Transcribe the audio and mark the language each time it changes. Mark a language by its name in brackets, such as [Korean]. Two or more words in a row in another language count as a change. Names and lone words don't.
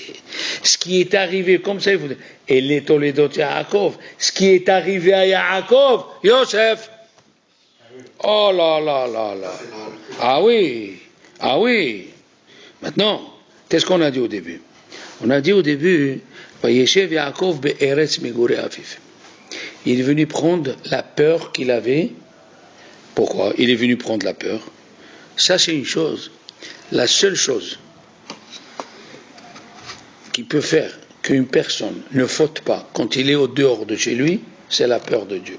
[French] Ce qui est arrivé, comme ça il faut dire. Et les Toledot Yaakov, ce qui est arrivé à Yaakov, Yosef. Oh là là là là. Ah oui. Maintenant, qu'est-ce qu'on a dit au début? On a dit au début, [Hebrew] וישב יעקב בארץ מגורי אביו. [French] Il est venu prendre la peur qu'il avait. Pourquoi? Il est venu prendre la peur. Ça, c'est une chose. La seule chose qui peut faire qu'une personne ne faute pas quand il est au dehors de chez lui, c'est la peur de Dieu.